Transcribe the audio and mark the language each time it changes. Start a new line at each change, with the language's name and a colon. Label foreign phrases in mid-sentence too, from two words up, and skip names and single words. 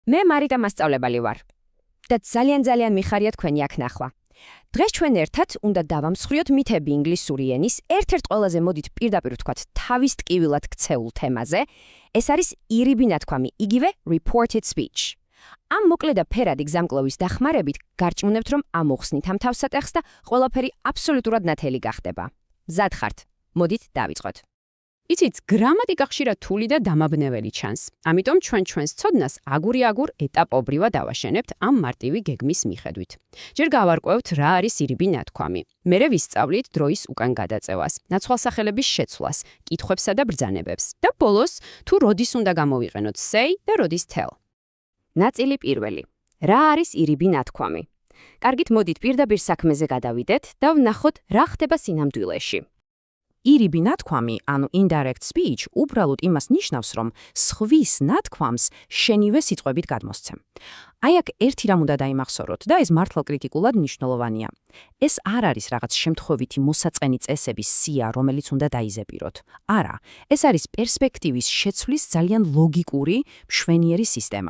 Georgian: მე მარიტა მასწავლებელი ვარ. და ძალიან მიხარია თქვენი აქ ნახვა. დღეს ჩვენ ერთად უნდა დავამსხვრიოთ მითები ინგლისური ენის ერთ-ერთ ყველაზე მოდით პირდაპირ ვთქვათ თავის ტკივილად ქცეულ თემაზე. ეს არის ირიბი ნათქვამი, იგივე
English: reported speech.
Georgian: ამ მოკლე და ფერადი გზამკვლევის დახმარებით გარჭმუნებთ, რომ ამოხსნით ამ თავსატეხს და ყველაფერი აბსოლუტურად ნათელი გახდება. მზად ხართ? მოდით დავიწყოთ. იცით, გრამატიკა ხშირად რთული და დამაბნეველი ჩანს. ამიტომ ჩვენს ცოდნას აგური-აგურ ეტაპობრივად დავაშენებთ ამ მარტივი გეგმის მიხედვით. ჯერ გავარკვევთ რა არის ირიბი ნათქვამი. მერე ვისწავლით დროის უკან გადაწევას, ნაცვალსახელების შეცვლას, კითხვებსა და ბრძანებებს. და ბოლოს, თუ როდის უნდა გამოვიყენოთ say და როდის tell. ნაწილი პირველი. რა არის ირიბი ნათქვამი? კარგით, მოდით პირდაპირ საქმეზე გადავიდეთ და ვნახოთ რა ხდება სინამდვილეში. ირიბი ნათქვამი, ანუ
English: indirect speech,
Georgian: უბრალოდ იმას ნიშნავს, რომ სხვის ნათქვამს შენივე სიტყვებით გადმოსცემ. აი აქ ერთი რამ უნდა დაიმახსოვროთ და ეს მართლა კრიტიკულად მნიშვნელოვანია. ეს არ არის რაღაც შემთხვევითი მოსაწყენი წესების სია, რომელიც უნდა დაიზეპიროთ. არა, ეს არის პერსპექტივის შეცვლის ძალიან ლოგიკური, მშვენიერი სისტემა.